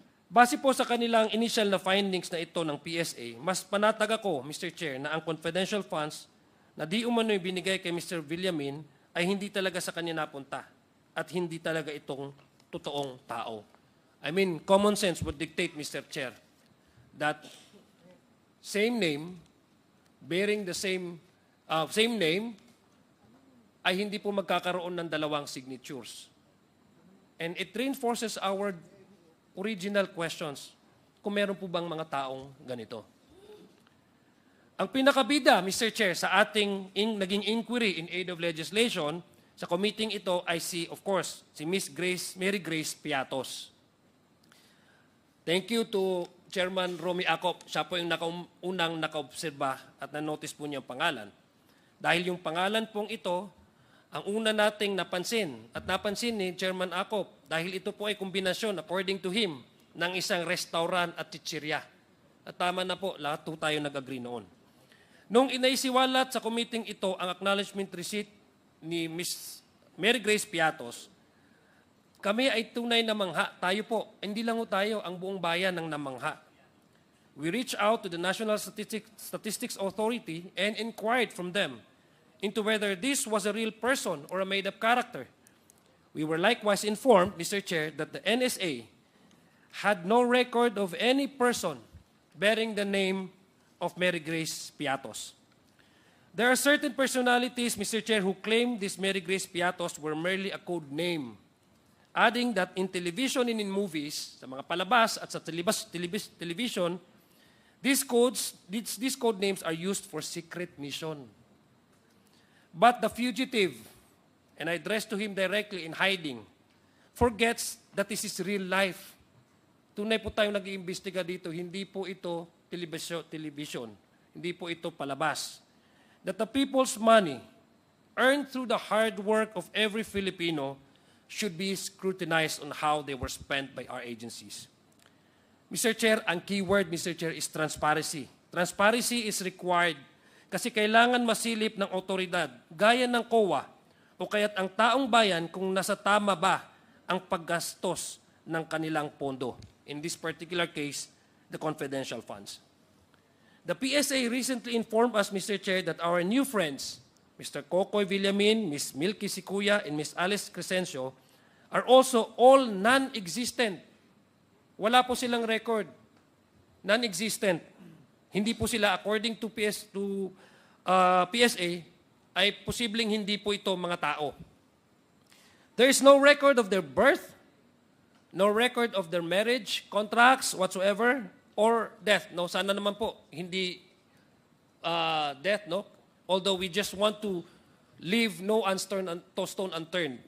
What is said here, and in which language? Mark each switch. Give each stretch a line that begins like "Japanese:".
Filipino: Base po sa kanilang initial na findings na ito ng PSA, mas panatag ako, Mr. Chair, na ang confidential funds na di umano'y binigay kay Mr. Villamin ay hindi talaga sa kanya napunta at hindi talaga itong totoong tao.
English: I mean, common sense would dictate, Mr. Chair, that same name, bearing the same name,
Filipino: ay hindi po magkakaroon ng dalawang
English: signatures. And it reinforces our original questions
Filipino: kung meron po bang mga taong ganito. Ang pinakabida, Mr. Chair, sa ating naging inquiry in aid of legislation sa committee ito ay of course, si Miss Mary Grace Piatos.
English: Thank you to Chairman Romy Acop.
Filipino: Siya po yung unang nakaobserba at na-notice po niya ang pangalan. Dahil yung pangalan pong ito, ang una nating napansin, at napansin ni Chairman Acop, dahil ito po ay kombinasyon, according to him, ng isang restaurant at chichirya. At tama na po, lahat po tayo nag-agree noon. Nung inaisiwalat sa committee ito ang acknowledgement receipt ni Ms. Mary Grace Piatos, kami ay tunay na mangha. Tayo po, hindi lang po tayo, ang buong bayan ng namangha.
English: We reached out to the National Statistics Authority and inquired from them into whether this was a real person or a made-up character. We were likewise informed, Mr. Chair, that the NSA had no record of any person bearing the name of Mary Grace Piatos. There are certain personalities, Mr. Chair, who claim this Mary Grace Piatos were merely a code name, adding that in television and in movies,
Filipino: sa mga palabas at sa television,
English: these code names are used for secret mission. But the fugitive, and I address to him directly in hiding, forgets that this is real life.
Filipino: Tunay po tayong nag-iimbestiga dito, hindi po ito television, hindi po ito palabas.
English: That the people's money earned through the hard work of every Filipino should be scrutinized on how they were spent by our agencies. Mr. Chair, ang keyword, Mr. Chair, is transparency. Transparency is required
Filipino: kasi kailangan masilip ng otoridad, gaya ng COA, o kaya't ang taong bayan kung nasa tama ba ang paggastos ng kanilang pondo.
English: In this particular case, the confidential funds. The PSA recently informed us, Mr. Chair, that our new friends, Mr. Kokoy Villamin, Ms. Milky Sikuya, and Ms. Alice Crescencio, are also all non-existent.
Filipino: Wala po silang record. Non-existent. Hindi po sila, according to PSA, ay posibleng hindi po ito mga tao.
English: There is no record of their birth, no record of their marriage, contracts, whatsoever, or death.
Filipino: No, sana naman po, hindi death, no?
English: Although we just want to leave no stone unturned.